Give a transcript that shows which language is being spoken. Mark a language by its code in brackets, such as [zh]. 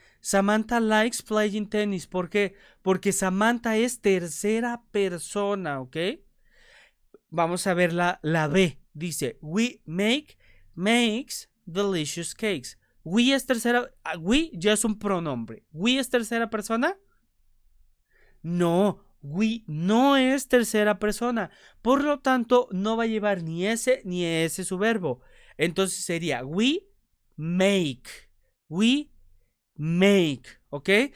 [en] Samantha likes playing tennis. [es] ¿Por qué? Porque Samantha es tercera persona, ¿ok? Vamos a ver la B. Dice, [en] we makes delicious cakes. [es] We es tercera, we ya es un pronombre. We es tercera persona. No, we no es tercera persona. Por lo tanto, no va a llevar ni ese ni ese su verbo. Entonces sería [en] we make. We make, [es] ¿ok?